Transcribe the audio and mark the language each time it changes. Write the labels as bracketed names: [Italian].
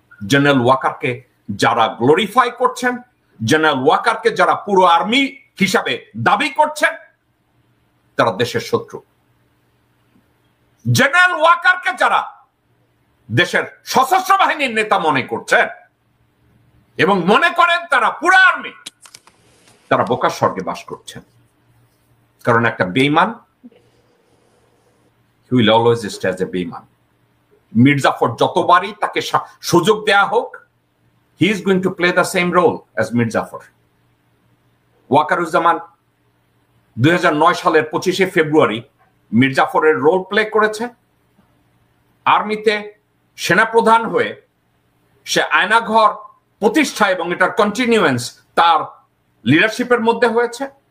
[Bangla] General ওয়াকারকে যারা glorify করছেন, general ওয়াকারকে যারা পুরো আর্মি হিসাবে দাবি করছেন, তারা দেশের শত্রু। জেনারেল ওয়াকারকে যারা দেশের সশস্ত্র বাহিনীর নেতা মনে করছেন এবং মনে করেন তারা পুরো আর্মি, তারা বোকার স্বর্গে বাস করছেন। কারণ একটা বেঈমান [English] he will always stay as a Beiman. [Bangla] মির্জাফর যতবারই তাকে সুযোগ দেয়া হোক, [English] he is going to play the same role as Mir Jafar. [Bangla] Wakeruzzaman 2009 সালের 25শে ফেব্রুয়ারি মির্জাফরের রোল প্লে করেছে। আর্মিতে সেনাপ্রধান হয়ে সে আয়নাঘর প্রতিষ্ঠা এবং এটার কন্টিনিউয়েন্স তার লিডারশিপের মধ্যে হয়েছে।